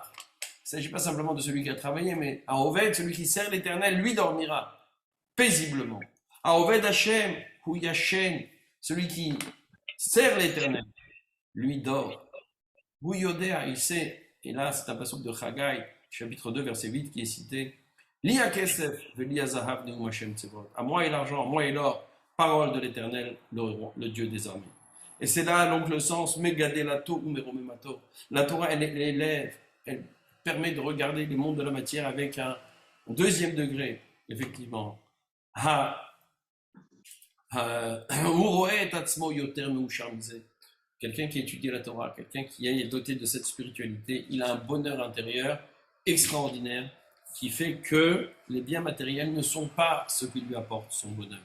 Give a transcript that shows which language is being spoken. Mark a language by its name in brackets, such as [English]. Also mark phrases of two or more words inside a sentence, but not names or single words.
[French] Il ne s'agit pas simplement de celui qui a travaillé, mais à Oved, celui qui sert l'Éternel, lui dormira paisiblement. [Hebrew] העובד השם הוא ישן, [French] celui qui sert l'Éternel, lui dort. Yodéa, il sait, et là c'est un passage de Chagai, chapitre 2, verset 8, qui est cité. [Hebrew] לי הכסף ולי הזהב נאם ה' צבאות. [French] À moi et l'argent, moi et l'or, parole de l'Éternel, le Dieu des armées. Et c'est là donc le sens, [Hebrew] מגדלתו ומרוממתו. [French] La Torah, elle élève, elle permet de regarder les mondes de la matière avec un deuxième degré, effectivement. Quelqu'un qui étudie la Torah, quelqu'un qui est doté de cette spiritualité, il a un bonheur intérieur extraordinaire qui fait que les biens matériels ne sont pas ce qui lui apporte son bonheur.